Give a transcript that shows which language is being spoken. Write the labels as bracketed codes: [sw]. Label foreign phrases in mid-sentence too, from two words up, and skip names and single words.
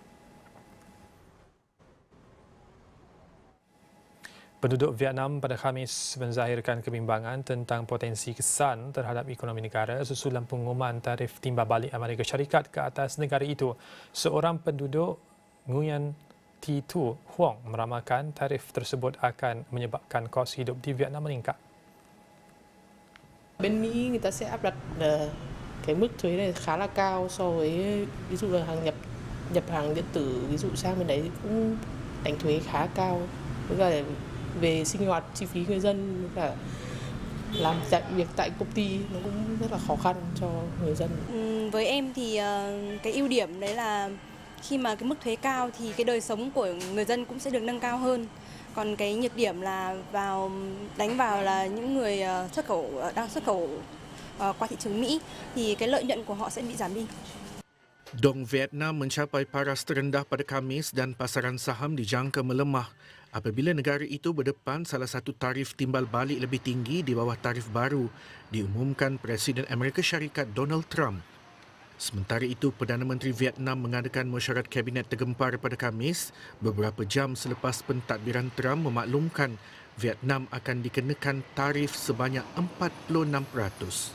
[ms] Penduduk Vietnam pada Khamis menzahirkan kebimbangan tentang potensi kesan terhadap ekonomi negara susulan pengumuman tarif timbal balik Amerika Syarikat ke atas negara itu. Seorang penduduk Nguyen Thi Tu Huong meramalkan tarif tersebut akan menyebabkan kos hidup di Vietnam meningkat. [vi] Bên Mỹ người ta sẽ áp đặt cái mức thuế này khá là cao so với ví dụ là nhập hàng điện tử, ví dụ sang bên đấy cũng đánh thuế khá cao, với cả về sinh hoạt chi phí người dân, với cả làm việc tại công ty nó cũng rất là khó khăn cho người dân. Với em thì cái ưu điểm đấy là khi mà cái mức thuế cao thì cái đời sống của người dân cũng sẽ được nâng cao hơn. Còn cái nhược điểm là đánh vào là những người đang xuất khẩu qua thị trường Mỹ thì cái lợi nhuận của họ sẽ bị giảm đi. [ms] Dong Vietnam mencapai paras terendah pada Khamis dan pasaran saham dijangka melemah apabila negara itu berdepan salah satu tarif timbal balik lebih tinggi di bawah tarif baru diumumkan Presiden Amerika Syarikat Donald Trump. Sementara itu, Perdana Menteri Vietnam mengadakan mesyuarat Kabinet tergempar pada Khamis beberapa jam selepas pentadbiran Trump memaklumkan Vietnam akan dikenakan tarif sebanyak 46%.